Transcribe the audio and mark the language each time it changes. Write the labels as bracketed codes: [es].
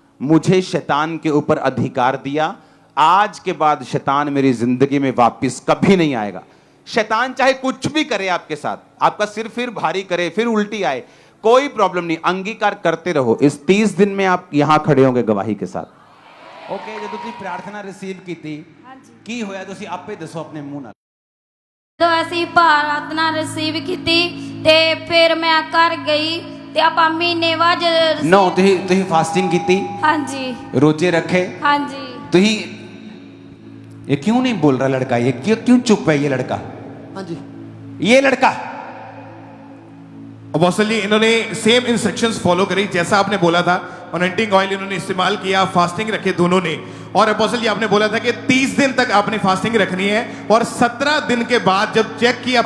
[hi] मुझे शैतान के ऊपर अधिकार दिया। आज के बाद शैतान मेरी जिंदगी में वापस कभी नहीं आएगा। शैतान चाहे कुछ भी करे आपके साथ, आपका सिर फिर भारी करे, फिर उल्टी आए, कोई प्रॉब्लम नहीं, अंगीकार करते रहो। इस 30 दिन में आप यहां खड़े होंगे गवाही के साथ। [pa] ओके। ਜਦੋਂ ਤੁਸੀਂ ਪ੍ਰਾਰਥਨਾ ਰਿਸੀਵ ਕੀਤੀ ਹਾਂਜੀ ਕੀ ਹੋਇਆ ਤੁਸੀਂ ਆਪੇ ਦੱਸੋ ਆਪਣੇ ਮੂੰਹ ਨਾਲ। ਜਦੋਂ ਅਸੀਂ ਪ੍ਰਾਰਥਨਾ ਰਿਸੀਵ ਕੀਤੀ ਤੇ ਫਿਰ ਮੈਂ ਘਰ ਗਈ ਤੇ ਆਪਾਂ ਮਹੀਨੇ ਬਾਅਦ ਨੋ ਤੁਸੀਂ ਫਾਸਟਿੰਗ ਕੀਤੀ, ਹਾਂਜੀ [hi] रोजे रखे, [pa] ਹਾਂਜੀ [hi] ਤੁਸੀਂ ये क्यों नहीं बोल रहा लड़का? ये क्यों चुप है ये लड़का? [pa] ਹਾਂਜੀ [hi] ये लड़का अपोस्टल जी इन्होंने सेम इंस्ट्रक्शंस फॉलो करी जैसा आपने बोला था। अनॉइंटिंग ऑयल इन्होंने इस्तेमाल किया, फास्टिंग रखे दोनों ने। और अपोस्टल जी आपने बोला था कि 30 दिन तक आपने फास्टिंग रखनी है और 17 दिन के बाद जब चेक किया